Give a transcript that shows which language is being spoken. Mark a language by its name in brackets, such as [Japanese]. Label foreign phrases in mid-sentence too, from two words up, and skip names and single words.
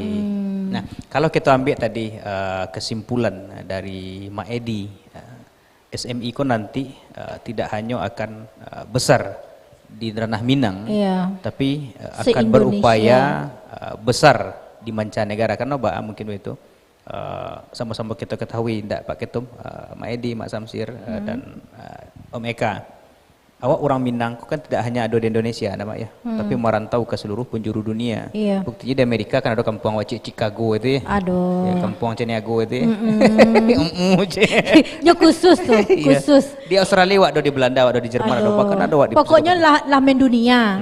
[Indonesian] Nah, kalau kita ambil tadi kesimpulan dari Mak Edi, SMI ko nanti tidak hanya akan besar di ranah Minang, Iya. tapi akan Se-Indonesia. berupaya besar di mancanegara karena mungkin itu sama-sama kita ketahui ndak Pak Ketum, Mak Edi, Mak Samsir dan Om Eka. Awak orang Minang kan tidak hanya ada di Indonesia nama ya, tapi merantau ke seluruh penjuru dunia. Iya. Buktinya di Amerika kan ada kampung wajib Chicago itu ya. Aduh. Ya, kampung Ceniago itu ya. Nya khusus tuh, khusus. Iya. Di Australia ada di Belanda, ada di Jerman, ada bahkan ada di Pokoknya lah men dunia